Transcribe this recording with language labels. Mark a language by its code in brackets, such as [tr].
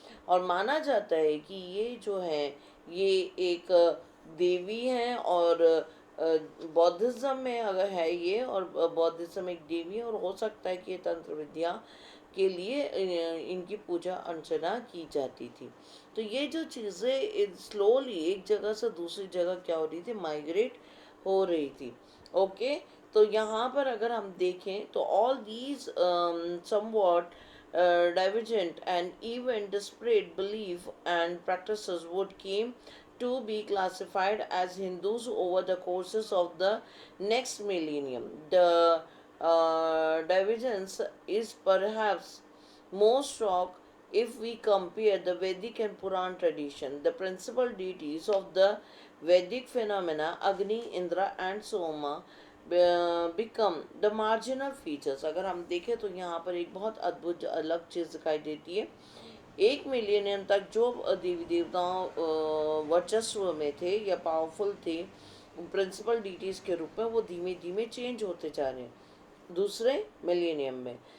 [hi] और माना जाता है कि ये जो है ये एक देवी हैं और बौद्धिज्म में अगर है ये, और बौद्धिज्म एक देवी है और हो सकता है कि ये तंत्र विद्या के लिए इनकी पूजा अर्चना की जाती थी। तो ये जो चीज़ें स्लोली एक जगह से दूसरी जगह क्या हो रही थी, माइग्रेट हो रही थी। ओके, तो यहाँ पर अगर हम देखें तो [en] All these somewhat divergent and even disparate belief and practices would came to be classified as Hindus over the courses of the next millennium. The divergence is perhaps most stark if we compare the Vedic and Puran tradition. The principal deities of the Vedic phenomena, Agni, Indra and Soma, become the marginal features. [hi] अगर हम देखें तो यहाँ पर एक बहुत अद्भुत अलग चीज़ दिखाई देती है। 1 मिलियनियम तक जो देवी देवताओं वर्चस्व में थे या पावरफुल थे प्रिंसिपल डीटीज़ के रूप में, वो धीमे धीमे चेंज होते जा रहे हैं दूसरे मिलेनियम में।